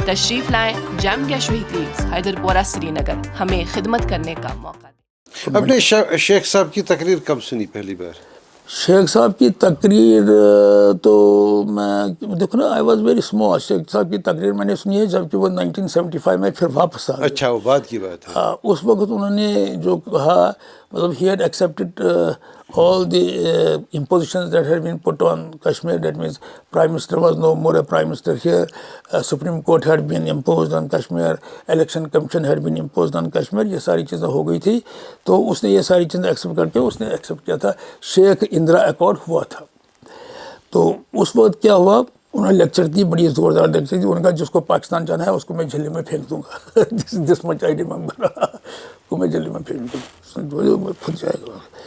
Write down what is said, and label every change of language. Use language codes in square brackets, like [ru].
[ur] تشریف لائیں جام cash vehicles, Haider پورہ, سری نگر. ہمیں خدمت کرنے کا موقع دیں. اپنے شیخ صاحب کی تقریر کب سنی پہلی بار؟ شیخ صاحب کی تقریر تو میں دیکھو نا [en] I was very small. [ur] شیخ صاحب کی تقریر میں نے سنی ہے جبکہ وہ 1975 میں پھر واپس آ گئے. اچھا, وہ بعد کی بات ہے. اس وقت انہوں نے جو کہا, مطلب [en] he had accepted all the impositions that had been put on Kashmir. That means Prime Minister was no more a Prime Minister here. Supreme Court had been imposed on Kashmir. Election Commission had been imposed on Kashmir. [ur] یہ ساری چیزیں ہو گئی تھی. تو اس نے یہ ساری چیزیں ایکسیپٹ کر کے اس نے ایکسیپٹ کیا تھا. شیخ اندرا ایکارڈ ہوا تھا. تو اس وقت کیا ہوا, انہوں نے لیکچر دی, بڑی زوردار لیکچر دی. انہوں نے کہا جس کو پاکستان جانا ہے اس کو میں جھلے میں پھینک دوں گا. [en] this much I remember, [ur] کو میں جھلے میں پھینک دوں گا, وہ پھٹ جائے گا.